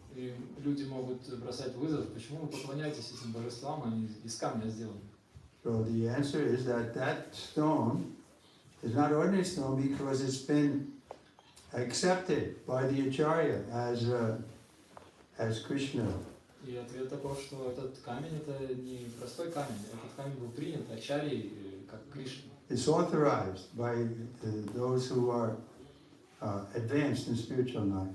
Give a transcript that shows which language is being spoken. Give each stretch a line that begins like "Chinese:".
Russian: И люди могут бросать вызов, почему вы поклоняетесь этим божествам, они из камня сделаны.
English: So the answer is that stone is not ordinary stone because it's been accepted by the Acharya as Krishna.
Russian: И ответ таков, что этот камень это не простой камень, этот камень был принят Ачарьей как Кришна.
English: It's authorized by those who are advanced in spiritual